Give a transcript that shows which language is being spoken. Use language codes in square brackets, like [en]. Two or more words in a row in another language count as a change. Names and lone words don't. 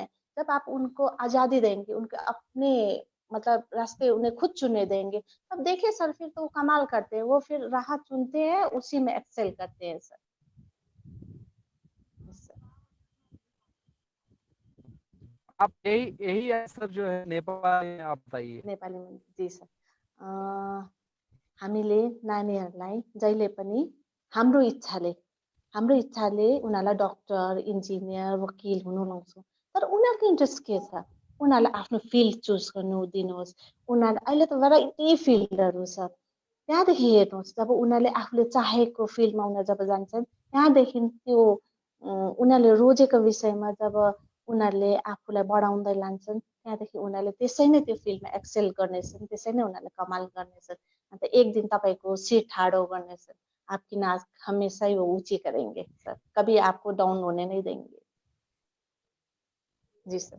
[hi] जब आप उनको आजादी देंगे, उनके अपने मतलब रास्ते उन्हें खुद चुनने देंगे, तब देखिए सर, फिर तो वो कमाल करते हैं। वो फिर राह चुनते हैं, उसी में एक्सेल करते हैं सर। सर, आप यही यही आंसर जो है नेपाल में आप बताइए। नेपाली में जी सर। [ne] हामीले नानीहरूलाई जहिले पनि हाम्रो इच्छाले हाम्रो इच्छाले उनीहरूलाई डक्टर, इन्जिनियर, वकिल हुनु लाउँछौँ। तर उनीहरूको इन्ट्रेस्ट के छ? उनीहरूलाई आफ्नो [en] field choose [ne] गर्नु दिनुहोस्। उनीहरू अहिले त भेराइटी फिल्डहरू छ। त्यहाँदेखि हेर्नुहोस्, जब उनीहरूले आफूले चाहेको फिल्डमा उनीहरू जब जान्छन्, त्यहाँदेखि त्यो उनीहरूले रोजेको विषयमा जब उनीहरूले आफूलाई बढाउँदै लान्छन्, त्यहाँदेखि उनीहरूले त्यसै नै त्यो फिल्डमा एक्सेल गर्नेछन्, त्यसै नै उनीहरूले कमाल गर्नेछन्। अन्त एक दिन तपाईँको सिर ठाडो गर्नेछन्। [hi] आपकी नाक हमेशा ही वो ऊंची करेंगे सर, कभी आपको डाउन होने नहीं देंगे। जी सर।